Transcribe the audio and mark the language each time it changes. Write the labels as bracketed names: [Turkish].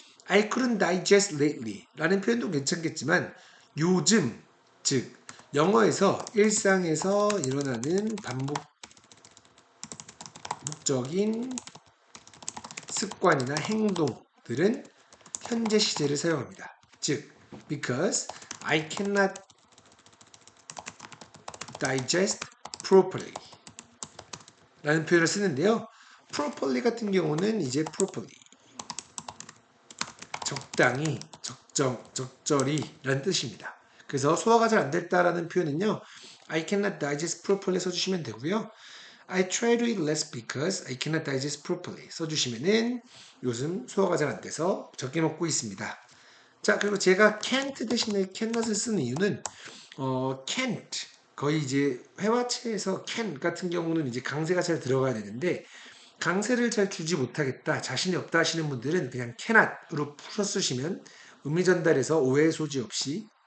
[English] I couldn't digest lately [Korean] 라는 표현도 괜찮겠지만 요즘, 즉 영어에서 일상에서 일어나는 반복적인 습관이나 행동들은 현재 시제를 사용합니다. 즉, [English] because I cannot digest properly [Korean] 라는 표현을 쓰는데요. properly 같은 경우는 이제 properly 적당히, 적절히 라는 뜻입니다. 그래서 소화가 잘 안 됐다라는 표현은요. [English] I cannot digest properly [Korean] 써주시면 되고요. [English] I try to eat less because I cannot digest properly [Korean] 써주시면은 요즘 소화가 잘 안 돼서 적게 먹고 있습니다. 자, 그리고 제가 can't 대신에 cannot을 쓰는 이유는 can't 거의 이제 회화체에서 can 같은 경우는 이제 강세가 잘 들어가야 되는데 강세를 잘 주지 못하겠다, 자신이 없다 하시는 분들은 그냥 cannot으로 풀어 쓰시면 의미 전달에서 오해의 소지 없이